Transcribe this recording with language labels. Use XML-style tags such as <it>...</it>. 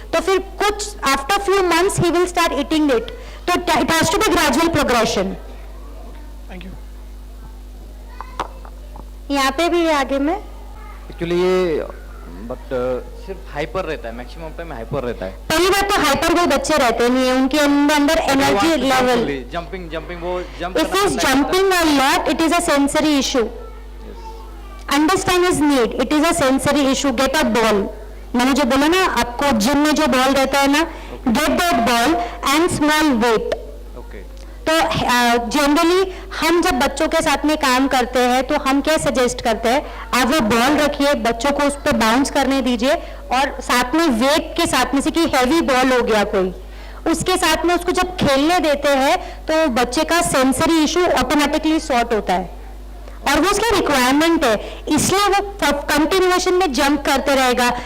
<hi>तो फिर कुछ</hi> <en>After few months ही will start eating it. तो it has to be gradual progression. Thank you.</en> <hi>यहाँ पे भी है आगे में। एक्चुअली ये बट सिर्फ हाइपर रहता है, मैक्सिमम टाइम हाइपर रहता है। पहली बात तो हाइपर कोई बच्चे रहते नहीं है, उनके अंदर एनर्जी लेवल, जंपिंग वो jump</hi> <en>if he is jumping a lot, it is a sensory issue. Understand his need, it is a sensory issue. Get a ball.</en> <hi>मैंने जो बोला ना आपको, जिम में जो बॉल रहता है ना,</hi> <en>get that ball and small weight. Okay.</en> <hi>तो जनरली हम जब बच्चों के साथ में काम करते हैं तो हम क्या सजेस्ट करते हैं, आप वो बॉल रखिए, बच्चों को उस पर बाउंस करने दीजिए और साथ में वेट के साथ में से कि हैवी बॉल हो गया कोई, उसके साथ में उसको जब खेलने देते हैं तो बच्चे का सेंसरी इशू ऑटोमेटिकली सॉर्ट होता है और वो उसकी रिक्वायरमेंट है, इसलिए वो कंटिन्यूएशन में जंप करते रहेगा।</hi>